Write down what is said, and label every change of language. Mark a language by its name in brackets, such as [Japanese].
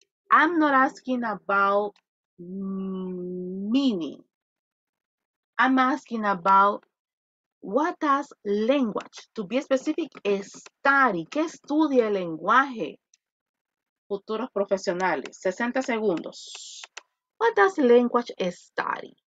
[English] I'm not asking about meaning. I'm asking about what does language, to be specific, study. [Spanish] ¿Qué estudia el lenguaje? Futuros profesionales. 60 segundos. [English] What does language study?